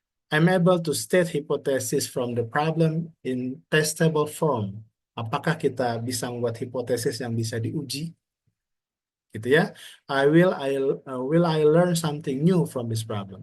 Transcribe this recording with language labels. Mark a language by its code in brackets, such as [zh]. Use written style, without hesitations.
[en] I'm able to state hypothesis from the problem in testable form. [id] Apakah kita bisa membuat hipotesis yang bisa diuji? Gitu ya. [en] Will I learn something new from this problem?